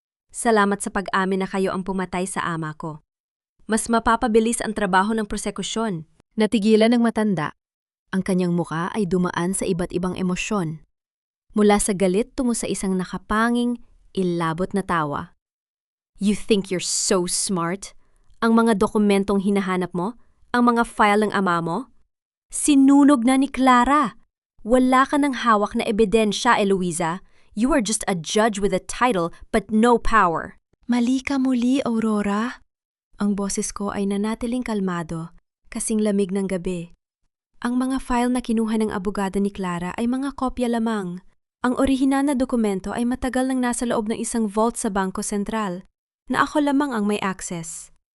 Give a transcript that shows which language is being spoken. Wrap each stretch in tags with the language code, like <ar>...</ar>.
<tl>Salamat sa pag-amin na kayo ang pumatay sa ama ko. Mas mapapabilis ang trabaho ng prosekusyon." Natigilan ng matanda. Ang kanyang muka ay dumaan sa iba't ibang emosyon. Mula sa galit tungo sa isang nakapanging, ilabot na tawa.</tl> <en>"You think you're so smart?</en> <tl>Ang mga dokumentong hinahanap mo? Ang mga file ng ama mo? Sinunog na ni Clara. Wala ka ng hawak na ebidensya, Eloisa.</tl> <en>You are just a judge with a title but no power."</en> <tl>"Mali ka muli, Aurora." Ang boses ko ay nanatiling kalmado, kasing lamig ng gabi. "Ang mga file na kinuha ng abogado ni Clara ay mga kopya lamang. Ang orihinal na dokumento ay matagal nang nasa loob ng isang vault sa Bangko Sentral, na ako lamang ang may access.</tl>